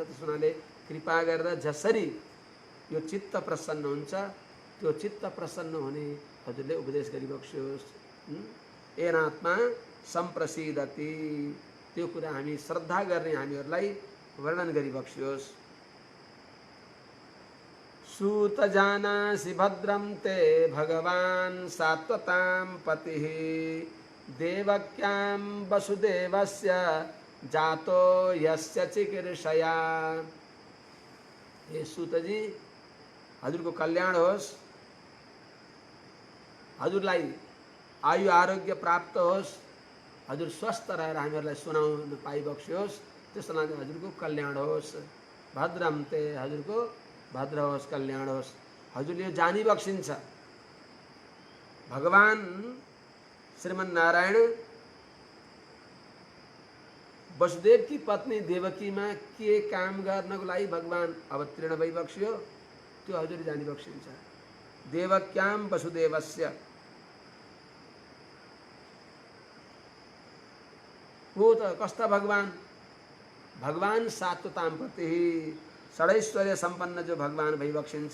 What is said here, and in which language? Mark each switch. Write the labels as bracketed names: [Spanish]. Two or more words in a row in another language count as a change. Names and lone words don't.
[Nepali] त्यस हुनाले कृपा गरेर जसरी यो चित्त प्रसन्न हुन्छ त्यो चित्त प्रसन्न हुने हजुरले उपदेश गरिबक्स्योस्। [Sanskrit] एनात्मा सम्प्रसिदति, [Nepali] त्यो कुरा हामी श्रद्धा गर्ने हामीहरूलाई वर्णन गरिबक्स्योस्। [Sanskrit] सूत जानासि भद्रं ते भगवान् सात्वतां पतिः देवक्यां वसुदेवस्य जातो यस्य चिकीर्षया। [Nepali] हे सूत जी, हजुरको कल्याण होस्, हजुरलाई आयु आरोग्य प्राप्त होस्, हजुर स्वस्थ रहेर हामीहरूलाई सुनाउन पाइबक्स्योस्, त्यसको लागि हजुरको कल्याण होस्। भद्रम ते, हजुरको भद्र होस्, कल्याण होस्। हजुरले यो जानिबक्सिन्छ भगवान श्रीमन्नारायण वसुदेव की पत्नी देवकीमा के काम गर्नको लागि भगवान अवतीर्ण भइबक्स्यो, त्यो हजुरले जानिबक्सिन्छ। [Sanskrit] देवक्यां वसुदेवस्य, [Nepali] हो त कस्ता भगवान? भगवान [Sanskrit] सात्वतां पति, [Nepali] षडैश्वर्य सम्पन्न जो भगवान भइबक्सिन्छ।